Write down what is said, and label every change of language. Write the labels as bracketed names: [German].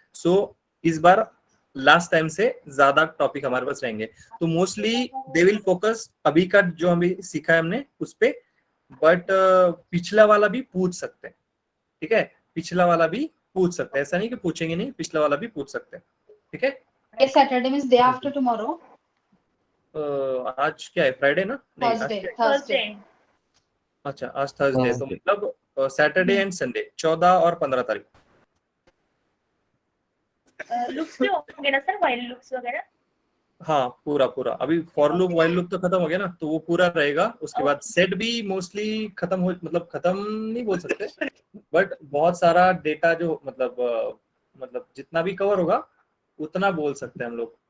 [Hindi] सो इस बार last time से ज्यादा टॉपिक हमारे पास रहेंगे, तो मोस्टली [English] they will focus [Hindi] अभी का जो हमें सीखा है हमने उस पे, बट पिछला वाला भी पूछ सकते हैं। ठीक है, पिछला वाला भी पूछ सकते हैं, ऐसा नहीं कि पूछेंगे नहीं, पिछला वाला भी पूछ सकते हैं। ठीक है, [English] Saturday means day after tomorrow. [Hindi] आज क्या है, फ्राइडे ना? नहीं, आज क्या है? [English] Thursday. [Hindi] अच्छा, आज थर्सडे, तो मतलब सैटरडे एंड संडे 14 और 15 तारीख। लुक्स भी होंगे ना सर, वाइल लुक्स वगैरह? हाँ, पूरा पूरा। अभी फॉर लूप वाइल लूप तो खत्म हो गया ना, तो वो पूरा रहेगा। उसके बाद सेट भी मोस्टली खत्म हो, मतलब खत्म नहीं बोल सकते, बट बहुत सारा डेटा जो मतलब जितना भी कवर होगा उतना बोल सकते हैं हम लोग।